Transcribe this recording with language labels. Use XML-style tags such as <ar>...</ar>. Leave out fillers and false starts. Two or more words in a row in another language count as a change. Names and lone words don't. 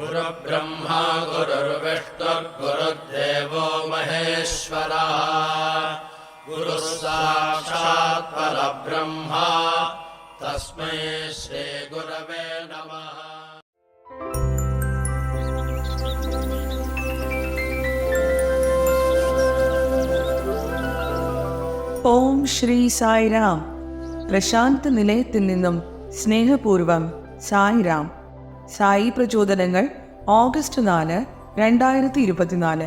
<sa>गुरुर्ब्रह्मा गुरुर्विष्णुर्गुरुर्देवो महेश्वरः गुरुः साक्षात् परब्रह्मा तस्मै श्रीगुरवे नमः।</sa> <ml>ഓം ശ്രീ സായിരാം. പ്രശാന്ത നിലയത്തിൽ നിന്നും സ്നേഹപൂർവം സായിരാം. സായി പ്രചോദനങ്ങൾ ഓഗസ്റ്റ് 4, 2024.</ml>